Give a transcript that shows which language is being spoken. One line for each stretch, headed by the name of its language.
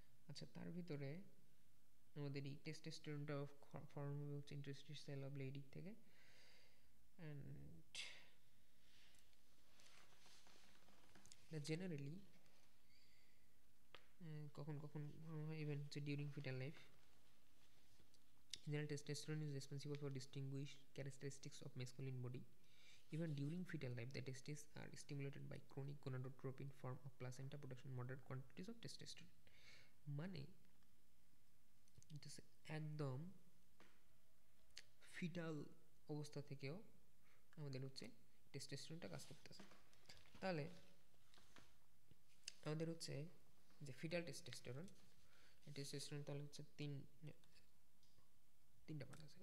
Bangla: আচ্ছা, তার ভিতরে আমাদের এই টেস্টোস্টেরনটা ফর্ম হবে হচ্ছে ইন্টারস্টিশিয়াল সেল অফ লেইডিক থেকে। অ্যান্ড জেনারেলি কখন কখন হয়, ইভেন হচ্ছে during fetal life.
English: General testosterone is responsible for distinguished characteristics of masculine body. Even during fetal life, the testes are stimulated by chronic gonadotropin form of placenta production moderate quantities of testosterone.
Bangla: মানে একদম fetal অবস্থা থেকেও আমাদের হচ্ছে টেস্টোস্টেরনটা কাজ করতেছে। তাহলে আমাদের হচ্ছে যে ফিটাল টেস্টোস্টেরন তাহলে হচ্ছে তিনটা পার্ট আছে।